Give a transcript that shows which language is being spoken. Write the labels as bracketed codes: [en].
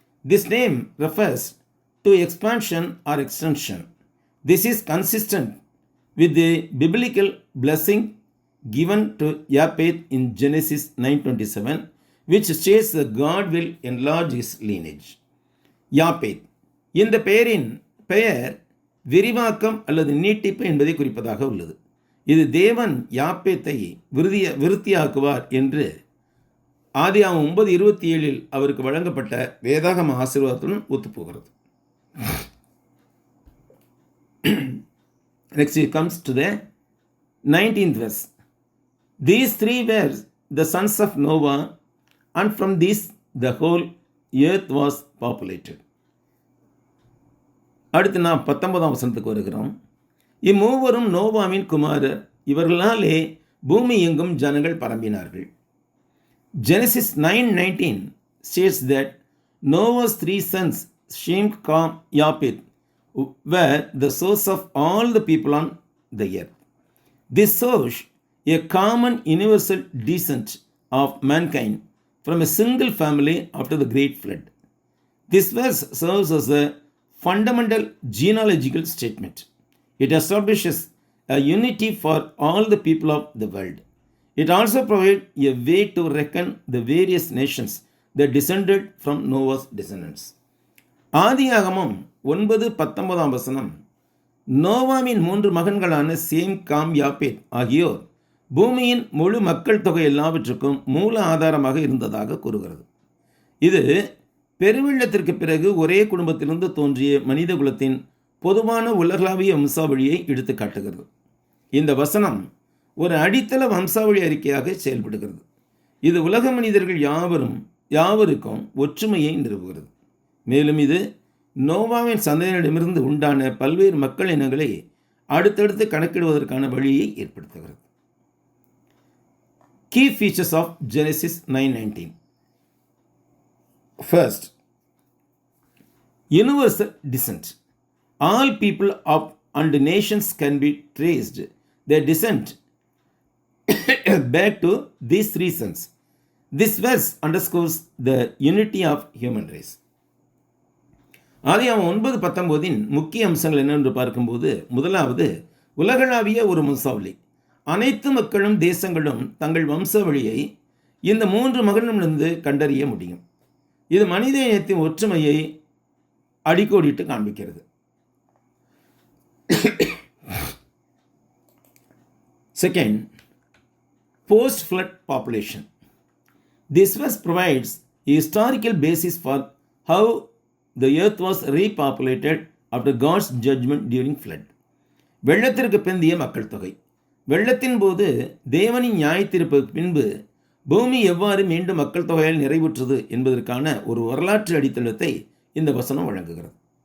[en] This name refers to expansion or extension. This is consistent with the biblical blessing given to Japheth in Genesis 9:27, which states that God will enlarge his lineage. [ta] யாப்பேத். இந்த பெயர் விரிவாக்கம் அல்லது நீட்டிப்பு என்பதை குறிப்பதாக உள்ளது. இது தேவன் யாப்பேத்தை விருத்தியாக்குவார் என்று ஆதியாகமம் 9:27 அவருக்கு வழங்கப்பட்ட வேதாகம ஆசீர்வாதத்துடன் ஒத்துப்போகிறது. [en] Next it comes to the 19th verse. These three were the sons of Noah, and from these the whole earth was populated. [ta] அடுத்து நாம் 19ஆம் வசனத்துக்கு வருகிறோம். இம்மூவரும் நோவாவின் குமாரர், இவர்களாலே பூமி எங்கும் ஜனங்கள் பரம்பினார்கள். [en] Genesis 9:19 states that Noah's three sons, Shem, Ham, Japheth, were the source of all the people on the earth. This shows a common universal descent of mankind from a single family after the great flood. This verse serves as a fundamental genealogical statement. It establishes a unity for all the people of the world. It also provides a way to reckon the various nations that descended from Noah's descendants. [ta] ஆதியாகமம் 9:19 வசனம் நோவாவின் 3 மகன்களான same, com, யாப்பேத் ஆகியோர் பூமியின் முழு மக்கள் தொகை எல்லாவற்றுக்கும் மூல ஆதாரமாக இருந்ததாக கூறுகிறது. இது பெருவெள்ளத்திற்கு பிறகு ஒரே குடும்பத்திலிருந்து தோன்றிய மனித குலத்தின் பொதுவான உலகளாவிய வம்சாவழியை எடுத்து காட்டுகிறது. இந்த வசனம் ஒரு அடித்தள வம்சாவழி அறிக்கையாக செயல்படுகிறது. இது உலக மனிதர்கள் யாவருக்கும் ஒற்றுமையை நிறுவுகிறது. மேலும் இது நோவாவின் சந்ததியினரிடமிருந்து உண்டான பல்வேறு மக்கள் இனங்களை அடுத்தடுத்து கணக்கிடுவதற்கான வழியை ஏற்படுத்துகிறது. [en] Key features of Genesis 9:19. First, universal descent. All people of and nations can be traced their descent back to these three sons. This verse underscores the unity of human race. [ta] ஆதியாகமம் 9:19 முக்கிய அம்சங்கள் என்னவென்று பார்க்கும்போது, முதலாவது உலகளாவிய ஒரு வம்சாவளி. அனைத்து மக்களும் தேசங்களும் தங்கள் வம்சாவளியை இந்த 3 மகனிடமிருந்து கண்டறிய முடியும். இது மனித இனத்தின் ஒற்றுமையை அடிக்கோடிட்டு காண்பிக்கிறது. [en] Second, post-flood population. This verse provides a historical basis for how the earth was repopulated after God's judgment during flood. [ta] வெள்ளத்திற்கு பிந்தைய மக்கள் தொகை. வெள்ளத்தின் போது தேவனின் நியாயத்தீர்ப்புக்கு பின்பு பூமி எவ்வாறு மீண்டும் மக்கள் தொகையால் நிறைவுற்றது என்பதற்கான ஒரு வரலாற்று அடித்தளத்தை இந்த வசனம் வழங்குகிறது.